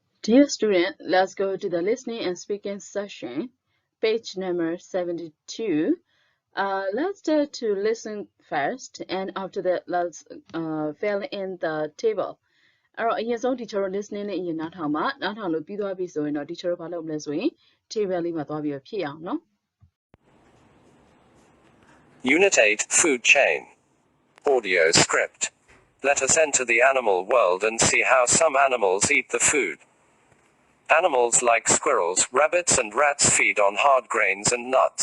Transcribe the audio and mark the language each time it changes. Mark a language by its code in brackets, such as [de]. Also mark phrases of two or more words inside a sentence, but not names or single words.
[en] Dear student, let's go to the listening and speaking session, page number 72. Let's start to listen first, and after that, let's fill in the table. [my] အဲ့တော့အရင်ဆုံး [en] teacher listening [my] နဲ့အရင်နားထောင်ပါနားထောင်လို့ပြီးသွားပြီဆိုရင်တော့ teacher ဘာလုပ်မလဲဆိုရင် table လေးမှာသွားပြီးတော့ဖြည့်အောင်နော် [en] Unit 8, Food Chain. Audio script. Let us enter the animal world and see how some animals eat the food. Animals like squirrels, rabbits and rats feed on hard grains and nuts.